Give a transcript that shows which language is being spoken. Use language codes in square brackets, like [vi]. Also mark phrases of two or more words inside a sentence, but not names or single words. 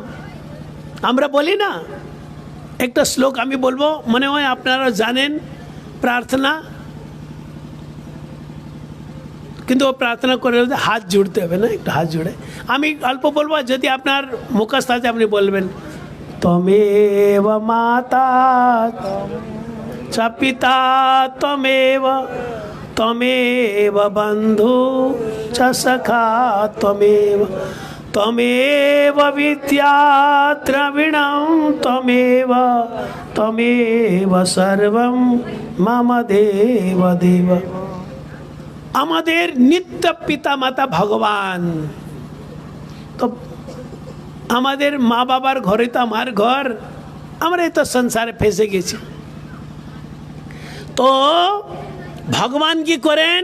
[bn] আমরা বলি না, একটা শ্লোক আমি বলবো, মনে হয় আপনারা জানেন, প্রার্থনা, কিন্তু ও প্রার্থনা করে হাত জুড়তে হবে না, একটু হাত জুড়ে। আমি অল্প বলবো, যদি আপনার মুখস্থ আছে আপনি বলবেন [sa] তমেব মাতা চ পিতা তমেব তমেব বন্ধু চ সখা তমেব তমেব বিদ্যা দ্রবিণম তমেব তমেব সর্বম মম দেব দেব। [bn] আমাদের নিত্য পিতা মাতা ভগবান। তো আমাদের মা বাবার ঘরে তো আমার ঘর, আমরা এই তো সংসারে ফেসে গেছি। তো ভগবান কি করেন?